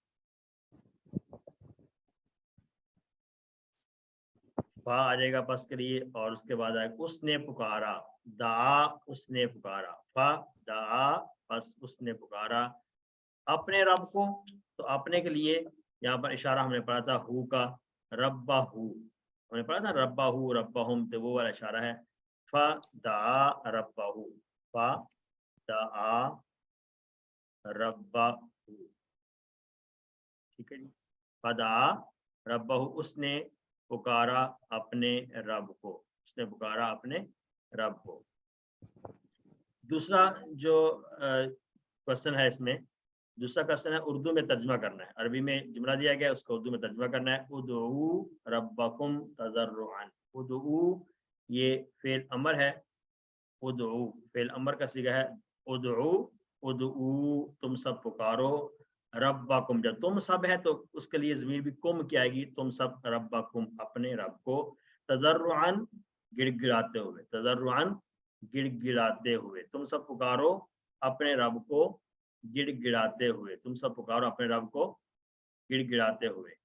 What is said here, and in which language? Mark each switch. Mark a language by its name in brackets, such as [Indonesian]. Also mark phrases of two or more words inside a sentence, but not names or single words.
[Hindi] फा आ जाएगा बस के लिए, और उसके बाद आएगा उसने पुकारा, दा उसने पुकारा, फा दा बस उसने पुकारा अपने रब को, तो अपने के लिए यहाँ पर इशारा हमने पढ़ा था हु का, रब्बाहू हमने पढ़ा था, [Arabic] ربَّهُ ربَّهُم, [Hindi] तो वो वाला इशारा है, [Arabic] فدعا ربه، فدعا ربه, [Hindi] ठीक है जी, [Arabic] فدعا ربه [Hindi] उसने पुकारा अपने रब को, उसने पुकारा अपने रब को। दूसरा जो क्वेश्चन है इसमें, दूसरा क्वेश्चन है उर्दू में तर्जुमा करना है, अरबी में जुमला दिया गया है उसको उर्दू में तर्जुमा करना है, [Arabic] ادعوا ربكم تضرعا, [Hindi] उदऊ ये फेल अमर है, उदऊ फेल अमर का सीगा है, [Arabic] ادعوا ادعوا [Hindi] तुम सब पुकारो, रब्बकुम जब तुम सब है तो उसके लिए ज़मीर भी कुम की आएगी, तुम सब रब्बकुम अपने रब को, तज़र्रुअन गिड़गिड़ाते हुए, तज़र्रुअन गिड़गिड़ाते हुए, तुम सब पुकारो अपने रब को गिड़गिड़ाते हुए, तुम सब पुकारो अपने रब को गिड़गिड़ाते हुए।